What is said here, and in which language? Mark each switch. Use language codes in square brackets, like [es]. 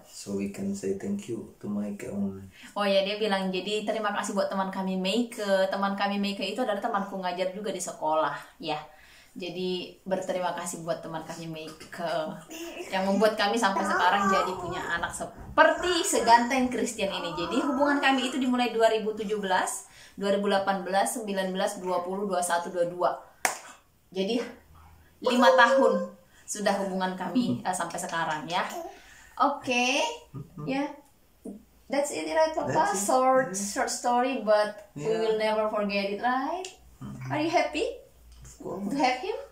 [en] So we can say thank you to Maike online. [id] Oh ya, dia bilang jadi terima kasih buat teman kami Meike. Teman kami Meike itu adalah temanku ngajar juga di sekolah ya. Jadi berterima kasih buat teman kami Meike yang membuat kami sampai sekarang jadi punya anak seperti seganteng Christian ini. Jadi hubungan kami itu dimulai 2017, 2018, 19, 20, 21, 22. Jadi 5 tahun sudah hubungan kami sampai sekarang ya. [en] Oke, ya. That's it, right, Papa? Short story, but we will never forget it, right? Are you happy to have him?